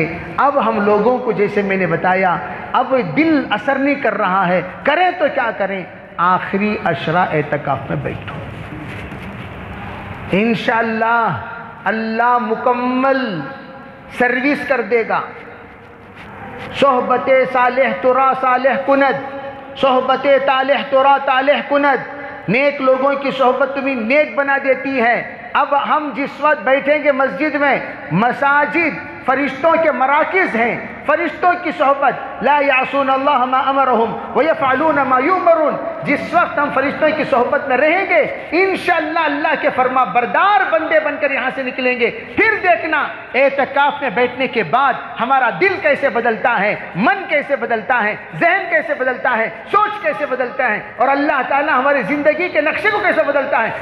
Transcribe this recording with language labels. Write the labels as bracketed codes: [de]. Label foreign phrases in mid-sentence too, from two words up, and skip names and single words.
[ur] اب ہم لوگوں کو جیسے میں نے بتایا، اب دل اثر نہیں کر رہا ہے، کریں تو کیا کریں؟ آخری عشرہ اعتکاف میں بیٹھو. انشاءاللہ اللہ مکمل سروس کر دے گا. [fa] صحبت صالح ترا صالح کند، صحبت طالح ترا طالح کند. [ur] نیک لوگوں کی صحبت تمہیں نیک بنا دیتی ہے. اب ہم جس وقت بیٹھیں گے مسجد میں، مساجد فرشتوں کے مراکز ہیں، فرشتوں کی صحبت، [ar] لا یعصون اللہ ما امرہم ویفعلون ما یؤمرون. [ur] جس وقت ہم فرشتوں کی صحبت میں رہیں گے انشاءاللہ اللہ کے فرما بردار بندے بن کر یہاں سے نکلیں گے. پھر دیکھنا اعتکاف میں بیٹھنے کے بعد ہمارا دل کیسے بدلتا ہے، من کیسے بدلتا ہے، ذہن کیسے بدلتا ہے، سوچ کیسے بدلتا ہے، اور اللہ تعالیٰ ہماری زندگی کے نقشے کو کیسے بدلتا ہے.